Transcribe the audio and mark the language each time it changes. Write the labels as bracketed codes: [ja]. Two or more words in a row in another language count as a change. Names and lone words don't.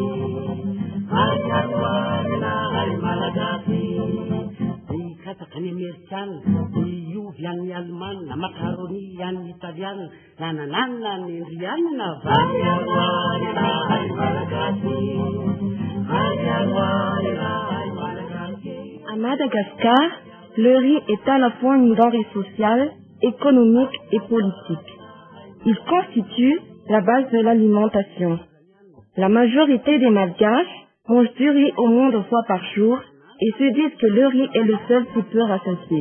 [mg] Vary aroaninahy malagasy. Katsakany Amerikana, ny ovy an'ny Alemana, makaroni an'ny Italiana, nananana ny Indriana, vary aroaninahy malagasy. Vary aroaninahy malagasy. [fr] À Madagascar, le riz est à la fois une denrée sociale, économique et politique. Il constitue la base de l'alimentation. La majorité des Malgaches mangent du riz au moins 2 fois par jour et se disent que le riz est le seul qui peut rassasier.